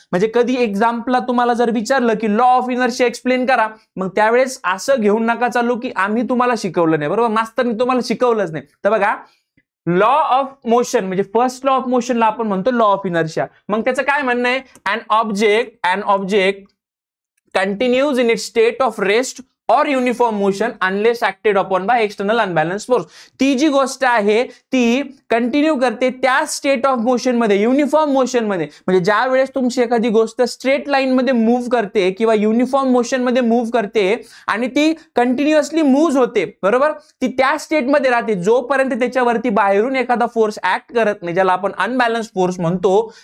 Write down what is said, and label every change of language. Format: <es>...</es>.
<mr>म्हणजे कधी एक्झाम्पलला तुम्हाला जर विचारलं की लॉ ऑफ इनर्शिया एक्सप्लेन करा, मग त्यावेळेस असं घेऊन नका चालू की आम्ही तुम्हाला शिकवलं नाही, बरोबर, मास्तरनी तुम्हाला शिकवलंच नाही. तर बघा लॉ ऑफ मोशन म्हणजे फर्स्ट लॉ ऑफ मोशनला आपण म्हणतो लॉ ऑफ इनर्शिया. मग त्याचं काय म्हणणं आहे,</mr> <en>An object continues in its state of rest or uniform motion unless acted upon by external unbalanced force.</en> <mr>ती जी गोष्ट आहे ती कंटिन्यू करते त्या स्टेट ऑफ मोशन मध्ये, युनिफॉर्म मोशन मध्ये. म्हणजे ज्या वेळेस तुमची एखादी गोष्ट स्ट्रेट लाईन मध्ये मूव्ह करते किंवा युनिफॉर्म मोशन मध्ये मूव्ह करते आणि ती कंटिन्युअसली मूव्ह होते, बरोबर, ती त्या स्टेट मध्ये राहते जोपर्यंत त्याच्यावरती बाहेरून एखादा फोर्स ऍक्ट करत नाही, ज्याला आपण अनबॅलन्स फोर्स म्हणतो.</mr>